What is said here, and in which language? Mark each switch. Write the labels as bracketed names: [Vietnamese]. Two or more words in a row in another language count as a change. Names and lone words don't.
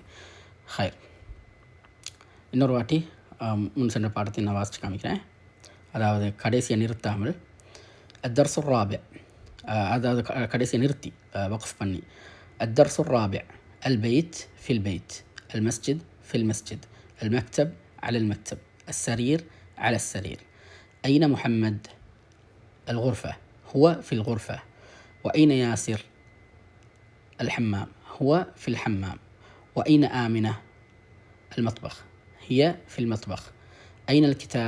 [Tamil] ஹைர், இன்னொரு வாட்டி முன் சென்ற பாடத்தை நான் வாசித்து காமிக்கிறேன். அதாவது கடைசியை நிறுத்தாமல் [Arabic] الدرس الرابع [Tamil] அதாவது கடைசியை நிறுத்தி வக்ஃப் பண்ணி [Arabic] الدرس الرابع البيت في البيت المسجد في المسجد المكتب على المكتب السرير على السرير أين محمد؟ الغرفة هو في الغرفة. وأين ياسر؟ الحمام هو في الحمام. وأين آمنة؟ المطبخ هي في المطبخ. أين الكتاب؟